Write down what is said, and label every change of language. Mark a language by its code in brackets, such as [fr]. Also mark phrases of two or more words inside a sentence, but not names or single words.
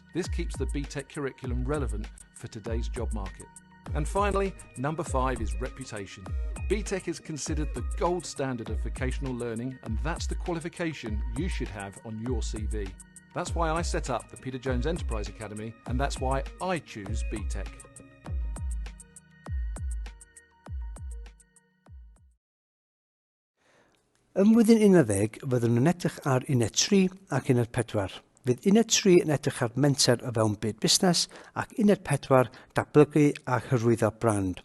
[en] This keeps the BTEC curriculum relevant for today's job market. And finally, number 5 is reputation. BTEC is considered the gold standard of vocational learning, and that's the qualification you should have on your CV. That's why I set up the Peter Jones Enterprise Academy, and that's why I choose BTEC. [cy] Ym flwyddyn 11, fyddwn yn edrych ar uned 3 ac uned 4. Fydd uned 3 yn edrych ar menter o fewn byd busnes ac uned 4 datblygu a hyrwyddo brand.